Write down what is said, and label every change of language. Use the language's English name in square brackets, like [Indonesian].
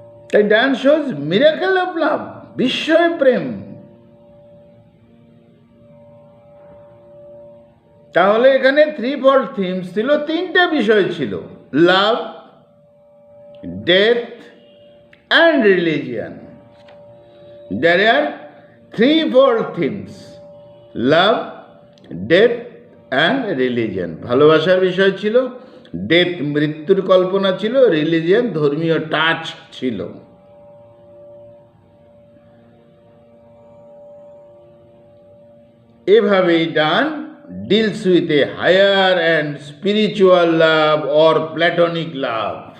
[Bangla] তাই ডান [English] shows miracle of love, [Bangla] বিস্ময় প্রেম। তাহলে এখানে থ্রি-ফোল্ড থিমস ছিল, তিনটা বিষয় ছিল, [English] Love, death and religion. There are threefold themes: love, death and religion. [Bangla] ভালোবাসার বিষয় ছিল, ডেথ মৃত্যুর কল্পনা ছিল, রিলিজিয়ান ধর্মীয় টাচ ছিল। [English] এভাবেই Donne deals with a higher and spiritual love or platonic love.